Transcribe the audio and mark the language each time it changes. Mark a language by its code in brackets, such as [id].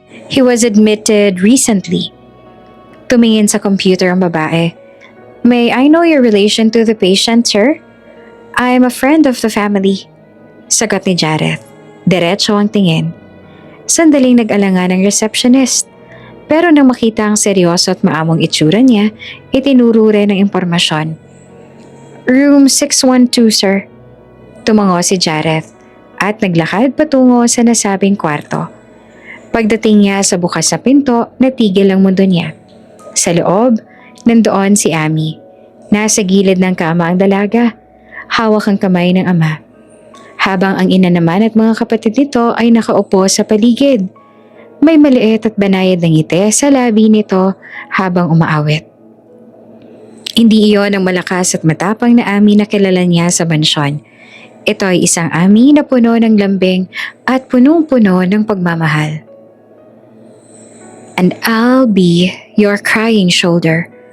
[en] He was admitted recently. [tl] Tumingin sa computer ang babae. [en] May I know your relation to the patient, sir? I'm a friend of the family. [tl] Sagot ni Jareth. Diretso ang tingin. Sandaling nag-alanga ng receptionist. Pero nang makita ang seryoso at maamong itsura niya, itinuro rin ang impormasyon. [en] Room 612, sir. [tl] Tumango si Jareth at naglakad patungo sa nasabing kwarto. Pagdating niya sa bukas na pinto, natigil ang mundo niya. Sa loob, nandoon si Ami. Nasa gilid ng kama ang dalaga. Hawak ang kamay ng ama. Habang ang ina naman at mga kapatid nito ay nakaupo sa paligid. May maliit at banayad na ngiti sa labi nito habang umaawit. Hindi iyon ang malakas at matapang na Ami na kilala niya sa mansyon. Ito ay isang Ami na puno ng lambing at punong-puno ng pagmamahal. [en] And I'll be your crying shoulder.